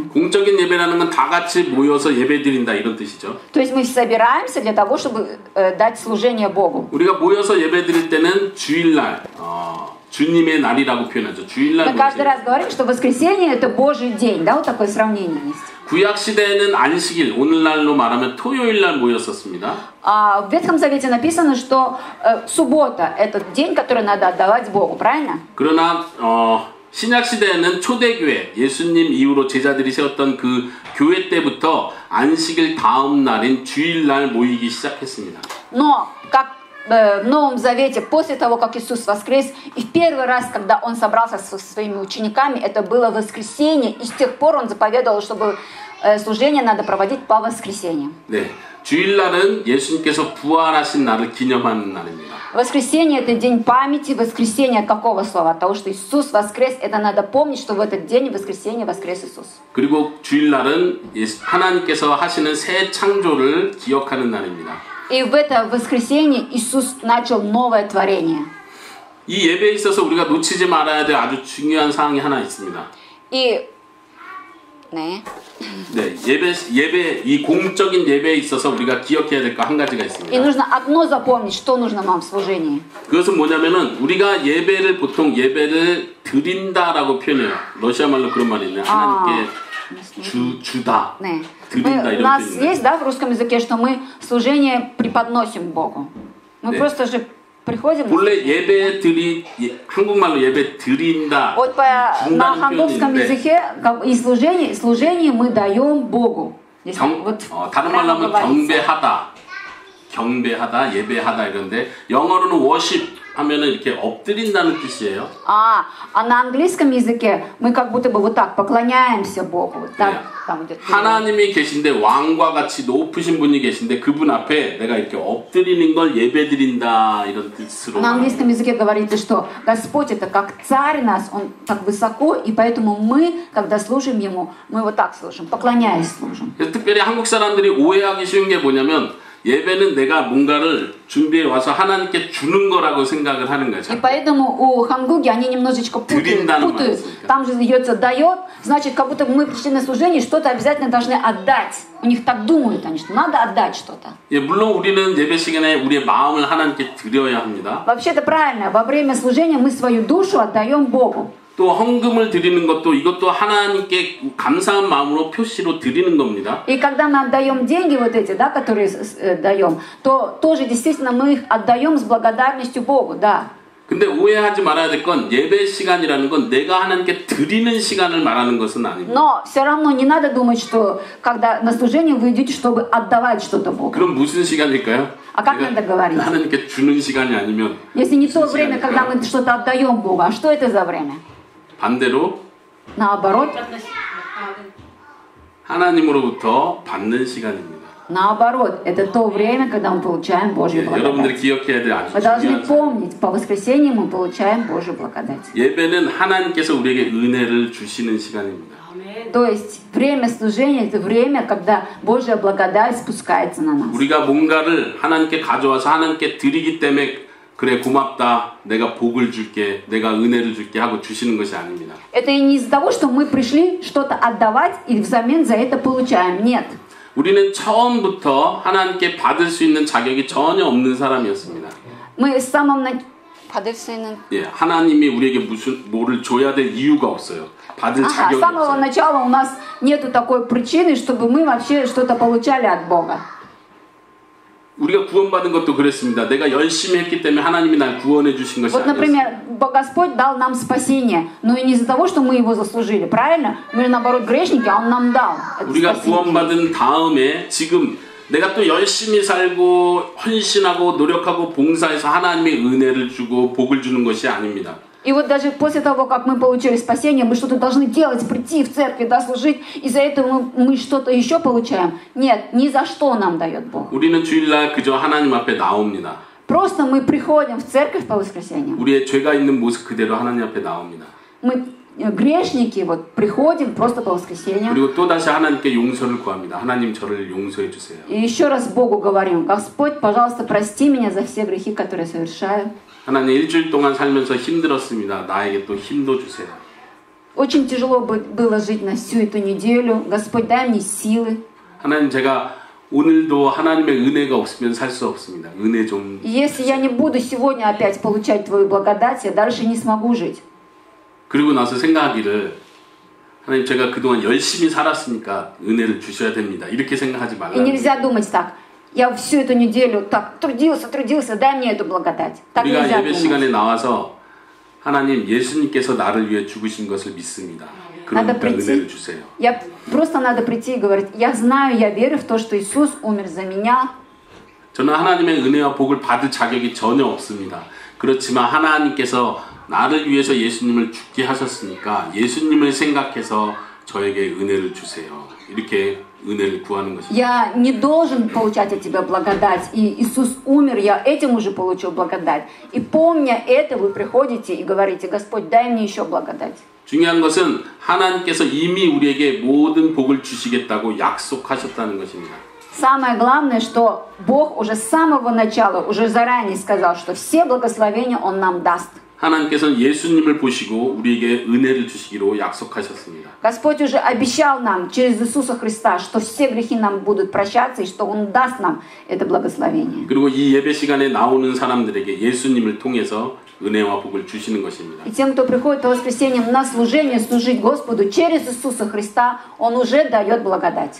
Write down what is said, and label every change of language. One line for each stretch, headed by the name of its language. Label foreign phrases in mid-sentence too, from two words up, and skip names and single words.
Korean: 공적인 예배라는 건 다 같이 모여서 예배드린다 이런 뜻이죠.
Russian: То есть мы собираемся для того, чтобы дать служение Богу.
Korean: 우리가 모여서 예배드릴 때는 주일날 주님의 날이라고 표현하죠. 주일날
Russian: Мы каждый
Korean: 모이세요.
Russian: раз говорим, что воскресенье это Божий день, да, вот такое сравнение есть.
Korean: 구약 시대에는 안식일, 오늘날로 말하면 토요일날 모였었습니다.
Russian: А в Ветхом Завете написано, что суббота это день, который надо отдавать Богу, правильно?
Korean: 그러나 신약 시대에는 초대교회, 예수님 이후로 제자들이 세웠던 그 교회 때부터 안식일 다음 날인 주일날 모이기 시작했습니다.
Russian: Но как в Новом Завете, после того, как Иисус воскрес, и в первый раз, когда Он собрался со своими учениками, это было воскресенье, и с тех пор Он заповедовал, чтобы служение надо проводить по воскресеньям.
Korean: 네, 주일날은 예수님께서 부활하신 날을 기념하는 날입니다.
Russian: Воскресенье – это день памяти. Воскресенье от какого слова? От того, что Иисус воскрес. Это надо помнить, что в этот день воскресенье воскрес Иисус.
Korean: 그리고 주일날은 하나님께서 하시는 새 창조를 기억하는 날입니다.
Russian: И в это воскресенье Иисус начал новое творение.
Korean: 이 예배에 있어서 우리가 놓치지 말아야 될 아주 중요한 사항이 하나 있습니다. И 네. 네, 예배 이 공적인 예배에 있어서 우리가 기억해야 될 거 한 가지가
Russian: И
Korean: 있습니다.
Russian: нужно одно запомнить, что нужно нам в служении.
Korean: 그것은 뭐냐면은 우리가 예배를 보통 예배를 드린다라고 표현해요. 러시아 말로 그런 말이 있네요. 하나님께 주다. 네. 드린다
Russian: У
Korean: 이런
Russian: нас
Korean: 뜻입니다.
Russian: есть, да, в русском языке, что мы служение преподносим Богу. Мы
Korean: 네.
Russian: просто же приходим.
Korean: 원래 한국말로 예배 드린다.
Russian: Вот на ханговском
Korean: 표현인데
Russian: языке и служение мы даем Богу. Если вот
Korean: 다른
Russian: прямо
Korean: 말로 하면
Russian: говорится.
Korean: 경배하다. 경배하다, 예배하다 이런데 영어로는 worship 하면은 이렇게 엎드린다는 뜻이에요.
Russian: А на английском языке мы как будто бы вот так поклоняемся Богу. Вот так, там идет перевод.
Korean: 하나님이 계신데 왕과 같이 높으신 분이 계신데 그분 앞에 내가 이렇게 엎드리는 걸 예배드린다 이런 뜻으로.
Russian: На английском языке говорится, что Господь это как царь нас, Он так высоко, и поэтому мы, когда служим Ему, мы вот так служим, поклоняясь служим.
Korean: 그래서 특별히 한국 사람들이 오해하기 쉬운 게 뭐냐면 예배는 내가 뭔가를 준비해 와서 하나님께 주는 거라고 생각을 하는 거죠.
Russian: И поэтому у хангуги они немножечко путают. Там же идется дает, значит, как будто мы пришли на служение, что-то обязательно должны отдать. У них так думают они, что надо отдать что-то.
Korean: 예, 물론 우리는 예배 시간에 우리의 마음을 하나님께 드려야 합니다.
Russian: Вообще-то правильно, во время служения мы свою душу отдаем Богу.
Korean: 또 헌금을 드리는 것도 이것도 하나님께 감사한 마음으로 표시로 드리는 겁니다.
Russian: И когда мы отдаем деньги вот эти, да, которые даем, то тоже действительно мы их отдаем с благодарностью Богу, да.
Korean: 근데 오해하지 말아야 될 건 예배 시간이라는 건 내가 하나님께 드리는 시간을 말하는 것은 아닙니다.
Russian: Но все равно не надо думать, что когда на служение вы идете, чтобы отдавать что-то Богу.
Korean: 그럼 무슨 시간일까요?
Russian: А как надо говорить?
Korean: 하나님께 주는 시간이 아니면
Russian: Если не то время, когда мы что-то отдаем Богу, а что это за время?
Korean: 반대로
Russian: Наоборот,
Korean: 하나님으로부터 받는 시간입니다.
Russian: наоборот, это то время, когда мы получаем Божью
Korean: 여러분들이
Russian: благодать.
Korean: 기억해야 될 아주
Russian: Вы должны
Korean: 중요한 사실.
Russian: помнить, по воскресеньям мы получаем Божью благодать.
Korean: 예배는 하나님께서 우리에게 은혜를 주시는 시간입니다.
Russian: То есть время служения это время, когда Божья благодать спускается на нас.
Korean: 우리가 뭔가를 하나님께 가져와서 하나님께 드리기 때문에 그래 고맙다 내가 복을 줄게 내가 은혜를 줄게 하고 주시는 것이 아닙니다.
Russian: Это и не из-за того, что мы пришли что-то отдавать и взамен за это получаем. Нет.
Korean: 우리는 처음부터 하나님께 받을 수 있는 자격이 전혀 없는 사람이었습니다.
Russian: Мы с самого начала...
Korean: 예, 하나님이 우리에게 뭐를 줘야 될 이유가 없어요. 받을
Russian: С
Korean: 자격이
Russian: самого
Korean: 없어요.
Russian: начала у нас нету такой причины, чтобы мы вообще что-то получали от Бога.
Korean: 우리가 구원받은 것도 그랬습니다. 내가 열심히 했기 때문에 하나님이 날 구원해 주신 것이
Russian: Вот,
Korean: 아니었어요.
Russian: например, Господь дал нам спасение, но и не из-за того, что мы его заслужили, правильно? Мы же, наоборот, грешники, а Он нам дал это
Korean: 우리가
Russian: спасение.
Korean: 구원받은 다음에 지금 내가 또 열심히 살고 헌신하고 노력하고 봉사해서 하나님의 은혜를 주고 복을 주는 것이 아닙니다.
Russian: И вот даже после того, как мы получили спасение, мы что-то должны делать, прийти в церковь, да, служить, и за это мы что-то еще получаем. Нет, ни за что нам дает Бог.
Korean: 우리는 주일날 그저 하나님 앞에 나옵니다.
Russian: Просто мы приходим в церковь по воскресеньям.
Korean: 우리의 죄가 있는 모습 그대로 하나님 앞에 나옵니다.
Russian: Мы грешники, вот, приходим просто по воскресеньям.
Korean: 그리고 또다시 하나님께 용서를 구합니다. 하나님 저를 용서해 주세요. И еще раз Богу говорим: Господь, пожалуйста, прости меня за все грехи, которые я совершаю. 하나님 일주일 동안 살면서 힘들었습니다. 나에게 또 힘도 주세요.
Russian: Очень тяжело было жить на всю эту неделю. Господь, дай мне силы.
Korean: 하나님 제가 오늘도 하나님의 은혜가 없으면 살 수 없습니다. 은혜 좀.
Russian: Если я не буду сегодня опять получать Твою благодать, я дальше не смогу жить.
Korean: 그리고 나서 생각하기를 하나님 제가 그동안 열심히 살았으니까 은혜를 주셔야 됩니다. 이렇게 생각하지
Russian: И
Korean: 말라는
Russian: нельзя думать так: я всю эту неделю так трудился, дай мне эту благодать. Так
Korean: 우리가
Russian: нельзя
Korean: 예배
Russian: думать.
Korean: 시간에 나와서 하나님 예수님께서 나를 위해 죽으신 것을 믿습니다.
Russian: Надо
Korean: 그러니까 은혜를
Russian: прийти.
Korean: 주세요.
Russian: Просто надо прийти и говорить: я знаю, я верю в то, что Иисус умер за меня.
Korean: 저는 하나님의 은혜와 복을 받을 자격이 전혀 없습니다. 그렇지만 하나님께서 나를 위해서 예수님을 죽게 하셨으니까 예수님을 생각해서 저에게 은혜를 주세요. 이렇게 은혜를 구하는 것입니다.
Russian: Я не должен получать от Тебя благодать. И Иисус умер, я этим уже получил благодать. И помня это, вы приходите и говорите: Господь, дай мне еще благодать.
Korean: 중요한 것은 하나님께서 이미 우리에게 모든 복을 주시겠다고 약속하셨다는 것입니다.
Russian: Самое главное, что Бог уже с самого начала, уже заранее сказал, что все благословения Он нам даст.
Korean: 하나님께서는 예수님을 보시고 우리에게 은혜를 주시기로 약속하셨습니다.
Russian: Господь уже обещал нам через Иисуса Христа, что все грехи нам будут прощаться и что Он даст нам это благословение.
Korean: 그리고 이 예배 시간에 나오는 사람들에게 예수님을 통해서 은혜와 복을 주시는 것입니다.
Russian: И тем, кто приходит по воскресеньям на служение, служить Господу через Иисуса Христа, Он уже дает благодать.